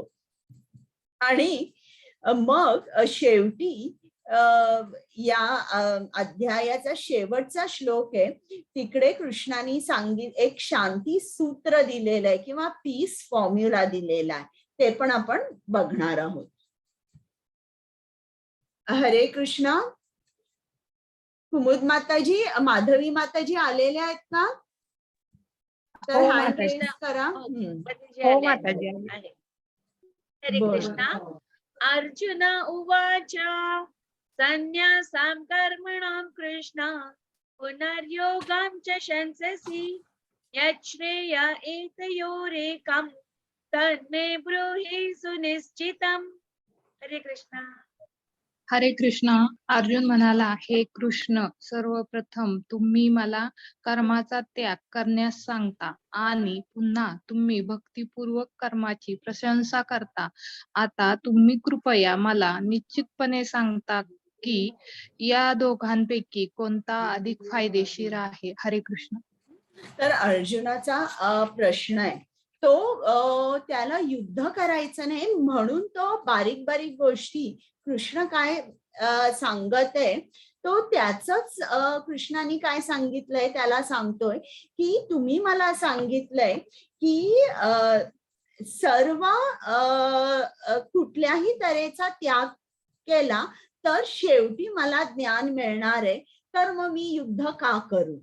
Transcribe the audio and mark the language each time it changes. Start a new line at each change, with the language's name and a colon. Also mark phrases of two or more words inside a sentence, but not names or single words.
Marathi: आणि मग शेवटी या अध्यायाचा शेवटचा श्लोक आहे, तिकडे कृष्णाने एक शांती सूत्र दिलेलं आहे किंवा
English: peace formula
Marathi: दिलेला आहे, ते पण आपण बघणार आहोत. हरे कृष्णा. कुमुद माताजी, माधवी माताजी आलेल्या आहेत का? तर
English: hand raise
Marathi: करा. हो माताजी. हरे कृष्णा.
Sanskrit: अर्जुन उवाच संन्यासां कर्मणां कृष्ण पुनर्योगां च शंससि यच्छ्रेय एतयोरेकं तन्मे ब्रूहि सुनिश्चितम्.
Marathi: हरे कृष्णा. हरे कृष्ण. अर्जुन म्हणाला, हे कृष्ण, सर्वप्रथम तुम्ही मला कर्माचा त्याग करण्यास सांगता आणि पुन्हा तुम्ही भक्तिपूर्वक कर्माची प्रशंसा करता. आता तुम्ही कृपया मला निश्चितपणे सांगता की या दोघांपैकी कोणता अधिक फायदेशीर आहे. हरे कृष्ण. तर अर्जुनाचा प्रश्न आहे तो, त्याला युद्ध करायचं नाही म्हणून तो बारीक बारीक गोष्टी कृष्ण काय सांगत आहे तो त्याचंच कृष्णाने काय सांगितलंय त्याला सांगतोय की तुम्ही मला सांगितलंय की सर्व कुठल्याही तऱ्हेचा त्याग केला तर शेवटी मला ज्ञान मिळणार आहे, तर मग मी युद्ध का करू.